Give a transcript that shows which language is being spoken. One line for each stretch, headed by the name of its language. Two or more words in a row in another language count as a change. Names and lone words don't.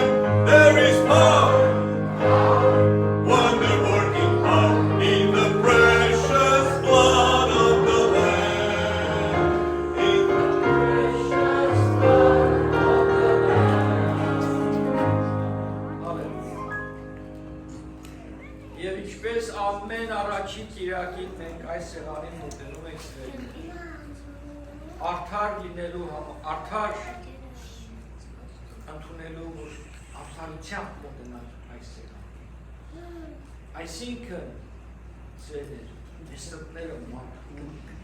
English: There is power, wonder-working power in the precious blood of the Lamb. In the precious blood of the Lamb.
Armenian: Եվ ինչպես ամեն առաջին կիրակին մենք այս սեղանին մոտենում ենք սրել, արդար լինելու արդար ընդունելու արդարությամբ մոտենալ այս սեղան։ Այսինքն ձերներ, մեր սրտները մաքուր։